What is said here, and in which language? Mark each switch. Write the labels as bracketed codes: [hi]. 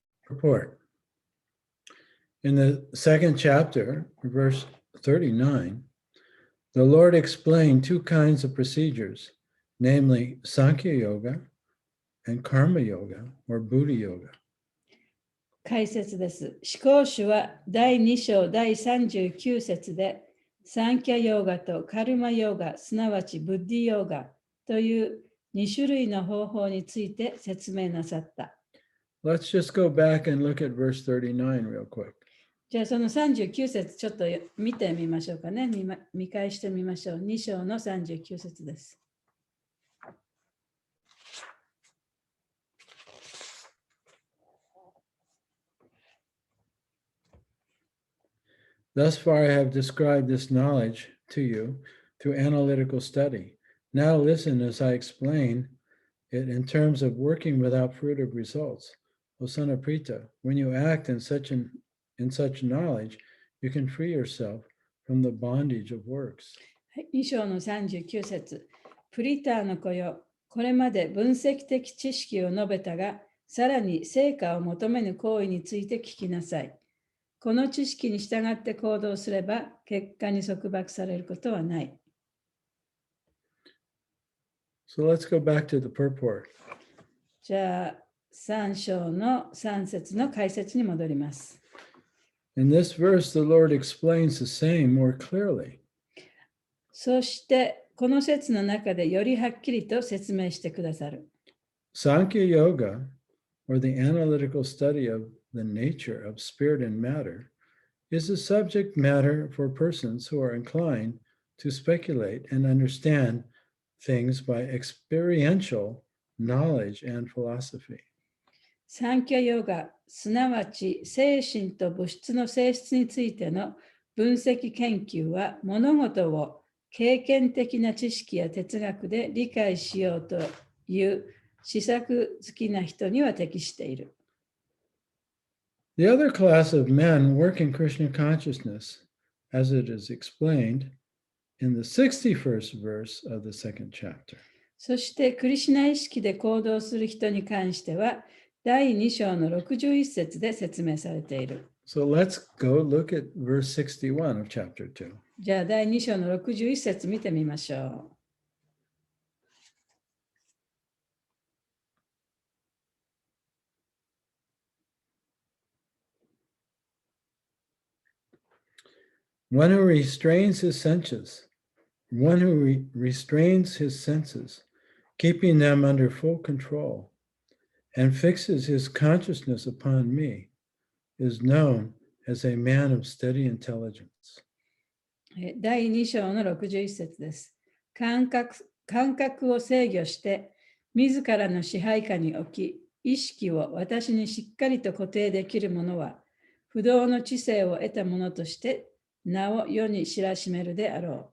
[en] Report. In the second chapter, verse 39, the Lord explained two kinds of procedures, namely Sankhya Yoga and Karma Yoga or Buddha Yoga. [ja] 解説です。思考主は第2章第39節で、サンキャヨーガとカルマヨーガ、すなわちブッディヨーガという2種類の方法について説明なさった。 [en] Let's just go back and look at verse 39 real quick. [ja] じゃあその39節ちょっと見てみましょうかね。見返してみましょう。2章の39節です。 [en] Thus far, I have described this knowledge to you through analytical study. Now listen as I explain it in terms of working without fruitive results. O son of Prita, when you act in such knowledge, you can free yourself from the bondage of works. [ja] 2章の39節。プリターの子よ、これまで分析的知識を述べたが、さらに成果を求めぬ行為について聞きなさい。この知識に従って行動すれば、結果に束縛されることはない。 [en] So let's go back to the purport. [ja] じゃあ、3章の3節の解説に戻ります。 [en] In this verse, the Lord explains the same more clearly. [ja] そして、この説の中でよりはっきりと説明してくださる。 [en] Sankhya Yoga, or the analytical study of the nature of spirit and matter, is a subject matter for persons who are inclined to speculate and understand things by experiential knowledge and philosophy. [ja] サンキャヨガ、すなわち精神と物質の性質についての分析研究は物事を経験的な知識や哲学で理解しようという思索好きな人には適している。 [en] The other class of men work in Krishna consciousness, as it is explained in the 61st verse of the second chapter. [ja] そしてクリシュナ意識で行動する人に関しては第2章の61節で説明されている。 [en] So let's go look at verse 61 of chapter 2. [ja] じゃあ第2章の61節見てみましょう。 [en] One who restrains his senses, one who restrains his senses, keeping them under full control, and fixes his consciousness upon me, is known as a man of steady intelligence. [ja] 第2章の61節です。感覚を制御して、自らの支配下に置き、意識を私にしっかりと固定できる者は、不動の知性を得た者として、名を世に知らしめるであろ